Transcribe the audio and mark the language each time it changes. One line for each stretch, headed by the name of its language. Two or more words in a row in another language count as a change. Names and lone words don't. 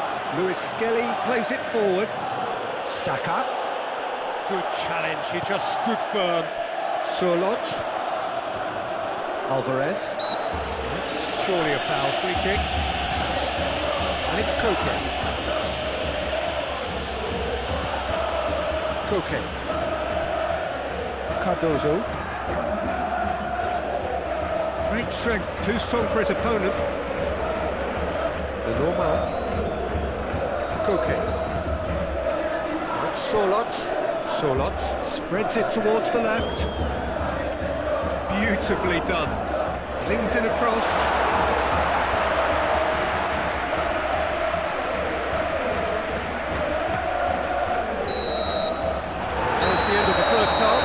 English: Luis Skelly plays it forward. Saka. Good challenge, he just stood firm. Sorloth. Alvarez. That's surely a foul, free kick. And it's Koke. Koke. Cardozo. Great strength, too strong for his opponent. The normal. Koke. Sorloth. Sorloth. Spreads it towards the left. Beautifully done. Flings in across. There's the end of the first half.